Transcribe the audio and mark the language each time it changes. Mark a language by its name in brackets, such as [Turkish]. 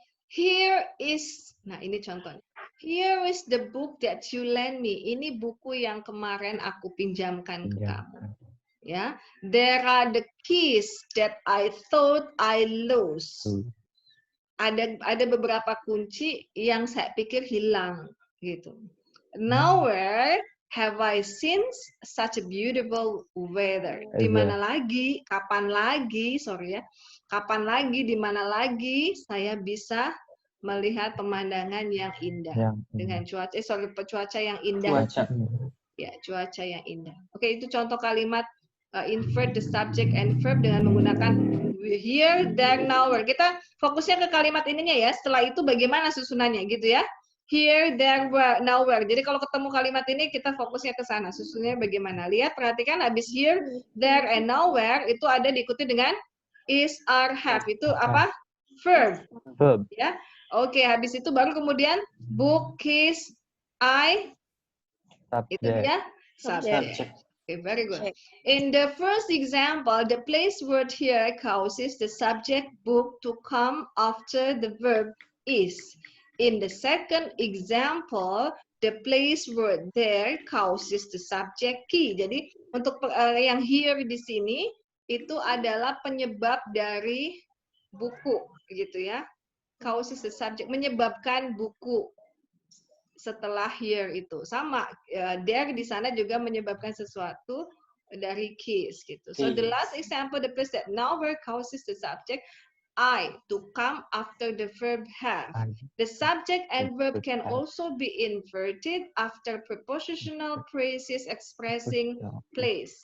[English] Here is, [Indonesian] nah ini contohnya. [English] Here is the book that you lent me. [Indonesian] Ini buku yang kemarin aku pinjamkan ke kamu. [English] Ya, there are the keys that I thought I lost. [Indonesian] Ada beberapa kunci yang saya pikir hilang gitu. [English] Nowhere have I seen such a beautiful weather. [Indonesian] Di mana lagi, kapan lagi, kapan lagi, di mana lagi saya bisa melihat pemandangan yang indah dengan cuaca yang indah. Ya, cuaca yang indah. Oke, itu contoh kalimat [English] invert the subject and verb [Indonesian] dengan menggunakan here, there, nowhere. Kita fokusnya ke kalimat ininya ya. Setelah itu bagaimana susunannya gitu ya. [English] Here, there, where, nowhere. [Indonesian] Jadi kalau ketemu kalimat ini kita fokusnya ke sana. Susunannya bagaimana? Lihat, perhatikan habis [English] here, there, and nowhere [Indonesian] itu ada diikuti dengan is, are, have. Itu apa? Verb. [English] Verb. [Indonesian] Ya. Oke, habis itu baru kemudian book, kiss, I. [English] Subject. [Indonesian] Itu dia [English] subject. Okay, very good. In the first example, the place word here causes the subject book to come after the verb is. In the second example, the place word there causes the subject key. [Indonesian] Jadi untuk yang here di sini itu adalah penyebab dari buku, gitu ya. [English] Causes the subject, [Indonesian] menyebabkan buku. Setelah here itu sama there di sana juga menyebabkan sesuatu dari kiss gitu. [English] So the last example, the place that nowhere causes the subject I to come after the verb have. The subject and verb can also be inverted after prepositional phrases expressing place.